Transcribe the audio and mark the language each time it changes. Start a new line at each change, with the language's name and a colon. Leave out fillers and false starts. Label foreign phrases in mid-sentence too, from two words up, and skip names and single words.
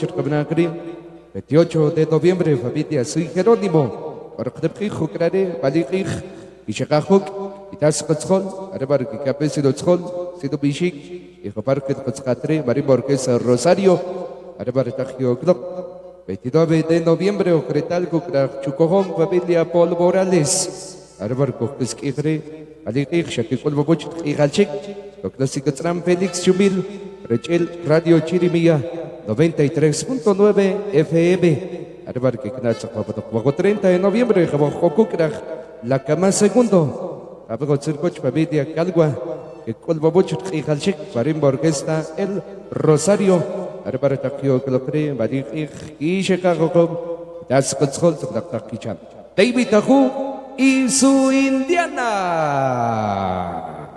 Spanish: Cabanacri, 28 de noviembre, familia Sui Jerónimo, Arcnemtijo, Crane, Palikich, Ishakahuk, Das Cotzol, Arbar Capesido Tzol, Sido Bishik, Hijo Parque Cotzcatre, Marimba Orquesa Rosario, Arbar Tajio Glock, 29 de noviembre, Ocretal, Chucojón, familia Paul Morales, Arbar Coquesquigre, Alikich, Shakikol Bobuch, Igalchik, Clásico Tram, Félix Chumil, Rechel, Radio Chirimía, 93.9 FM, Arbar Kiknacha, 30 de noviembre, Jabojokukra, La Cama Segundo, Abajo Cercoch, familia Calgua, que Colbobuch, Ijalchik, Marimba Orquesta, El Rosario, Arbar Takio Glocre, Marich, y Chicago, Das Cotzol, Takichan, David Tahu y su Indiana.